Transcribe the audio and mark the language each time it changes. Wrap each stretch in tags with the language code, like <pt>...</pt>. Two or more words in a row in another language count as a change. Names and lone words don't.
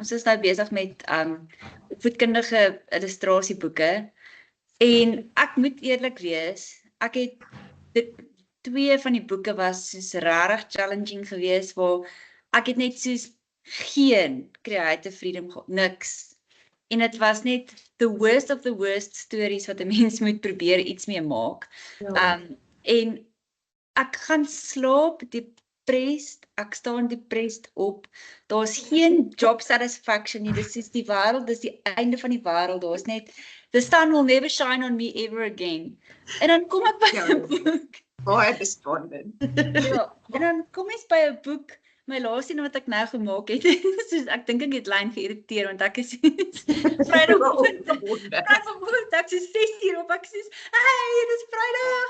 <af>Ons is nou besig met opvoedkundige illustrasieboeke, en ek moet eerlik wees, ek het 2 van die boeke was soos regtig challenging geweest, waar ek het net soos geen</af> <en>creative freedom</en> <af>gehad, niks. En dit was net</af> <en>the worst of the worst stories</en> <af>wat 'n mens moet probeer iets mee maak. En ek gaan slaap, depressed, ek staan depressed op. Daar's geen</af> <en>job satisfaction</en> <af>nie. Dis is die wêreld, dis die einde van die wêreld. Daar's net</af> <en>the sun will never shine on me ever again.</en> <af>En dan kom ek by Ja. 'n boek. Baie despondent. Ja, en dan kom ek by 'n boek, my laaste een wat ek nou gemaak het. Soos ek dink ek het lyn geïrriteer want ek is Vrydagoggend. Vrydagoggend ek is 6:00 op, ek sê, "Hey, dis Vrydag."</af>